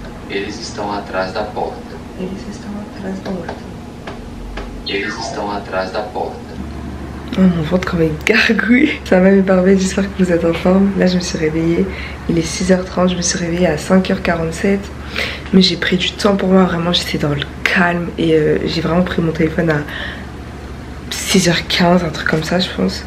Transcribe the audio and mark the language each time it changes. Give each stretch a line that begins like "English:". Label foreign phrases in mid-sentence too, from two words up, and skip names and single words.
Portuguese: Eles estão atrás da porta. Eles estão atrás da porta. Eles estão atrás da porta.
French: Oh, mon ventre comme une gargouille. Ça va mes parfaits, j'espère que vous êtes en forme. Là je me suis réveillée, il est 6h30, je me suis réveillée à 5h47. Mais j'ai pris du temps pour moi, vraiment j'étais dans le calme. Et j'ai vraiment pris mon téléphone à 6h15, un truc comme ça je pense.